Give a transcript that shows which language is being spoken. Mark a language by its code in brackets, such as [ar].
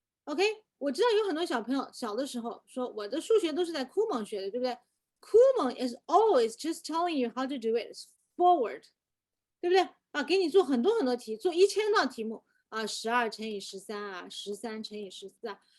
[zh] OK, 我知道有很多小朋友小的时候说我的数学都是在库蒙学的，对不对？ [en] 库蒙 is always just telling you how to do it. It's forward. [zh] 对不对啊？给你做很多很多题，做1000道题目啊，12乘以13啊，13乘以14啊。